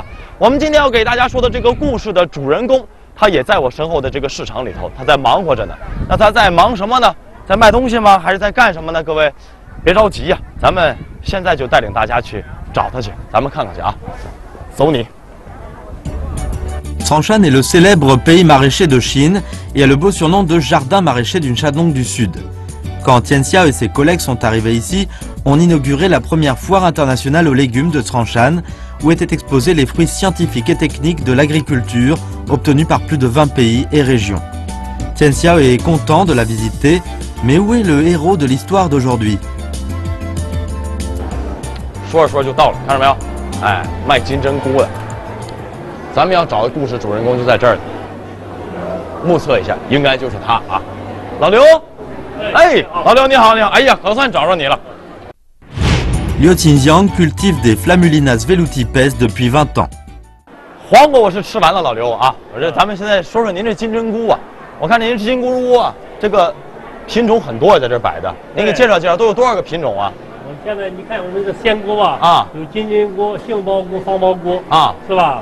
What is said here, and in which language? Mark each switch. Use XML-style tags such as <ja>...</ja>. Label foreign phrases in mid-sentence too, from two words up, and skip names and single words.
<zh>我们今天要给大家说的这个故事的主人公，他也在我身后的这个市场里头，他在忙活着呢。那他在忙什么呢？在卖东西吗？还是在干什么呢？各位别着急呀，咱们现在就带领大家去找他去，咱们看看去啊。走你。</zh> <fr>Tranchan est le célèbre pays maraîcher de Chine et a le beau surnom de jardin maraîcher d'une Shandong du Sud. Quand Tian Xiao et ses collègues sont arrivés ici, on inaugurait la première foire internationale aux légumes de Tranchan, où étaient exposés les fruits scientifiques et techniques de l'agriculture obtenus par plus de 20 pays et régions. Tian Xiao est content de la visiter, mais où est le héros de l'histoire d'aujourd'hui?</fr> <zh>说着说着就到了，看到没有？哎，卖金针菇的。咱们要找的故事主人公就在这儿，目测一下，应该就是他啊，老刘。哎，老刘你好，你好，哎呀，可算找着你了。</zh> <fr>Liu Qingjiang cultive des Flamulinas velutipes depuis 20 ans.</fr> <zh>黄瓜我是吃完了，老刘啊，咱们现在说说您这金针菇啊，我看您这金针菇啊，这个品种很多，在这摆的，您给介绍介绍，都有多少个品种啊？我现在你看我们这个鲜菇吧，有金针菇、杏鲍菇、方包菇啊，是吧？</zh>